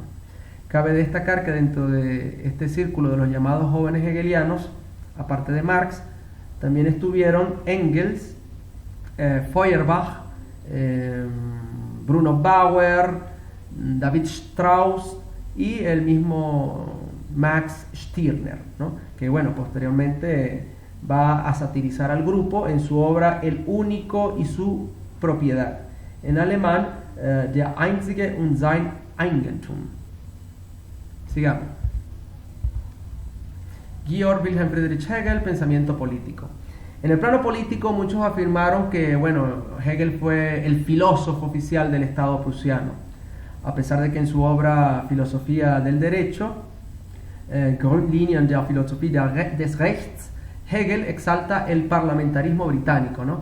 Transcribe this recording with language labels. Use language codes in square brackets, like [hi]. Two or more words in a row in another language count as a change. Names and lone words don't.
[es] Cabe destacar que dentro de este círculo de los llamados jóvenes hegelianos, aparte de Marx, también estuvieron Engels, Feuerbach, Bruno Bauer, David Strauss y el mismo Max Stirner, ¿no? Que bueno, posteriormente va a satirizar al grupo en su obra El único y su propiedad, en alemán Der Einzige und sein Eigentum. Sigamos. Georg Wilhelm Friedrich Hegel, pensamiento político. En el plano político, muchos afirmaron que bueno, Hegel fue el filósofo oficial del Estado prusiano, a pesar de que en su obra Filosofía del Derecho, Grundlinien der Philosophie des Rechts, Hegel exalta el parlamentarismo británico, ¿no?